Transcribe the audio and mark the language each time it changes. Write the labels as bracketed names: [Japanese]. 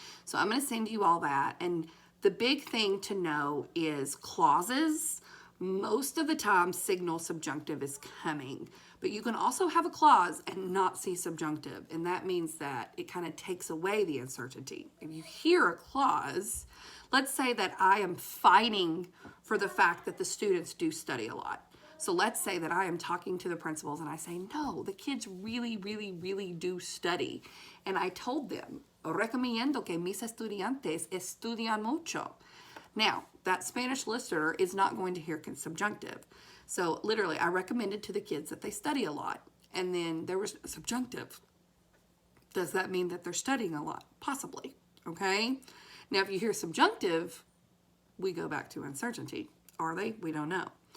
[English] So I'm going to send you all that. And the big thing to know is clauses most of the time signal subjunctive is coming, but you can also have a clause and not see subjunctive, and that means that it kind of takes away the uncertainty. If you hear a clause, let's say that I am fighting for the fact that the students do study a lot. So let's say that I am talking to the principals and I say, no, the kids really, really, really do study. And I told them, [Spanish] recomiendo que mis estudiantes estudian mucho. [English] Now, that Spanish listener is not going to hear subjunctive. So literally, I recommended to the kids that they study a lot. And then there was subjunctive. Does that mean that they're studying a lot? Possibly, okay? Now, if you hear subjunctive, we go back to uncertainty. Are they? We don't know.